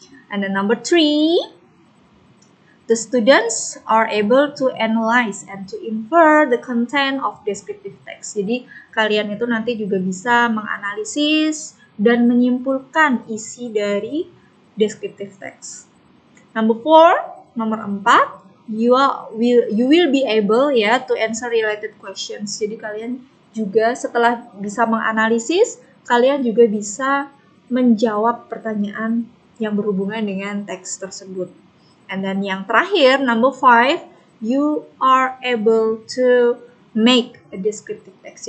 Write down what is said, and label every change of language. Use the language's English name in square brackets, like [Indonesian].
[English] And then number 3, the students are able to analyze and to infer the content of descriptive text. [Indonesian] Jadi kalian itu nanti juga bisa menganalisis dan menyimpulkan isi dari descriptive text. [English] Number 4, you will be able ya to answer related questions. [Indonesian] Jadi kalian juga setelah bisa menganalisis, kalian juga bisa menjawab pertanyaan yang berhubungan dengan teks tersebut. [English] And then [Indonesian] yang terakhir, [English] number 5, you are able to make a descriptive text.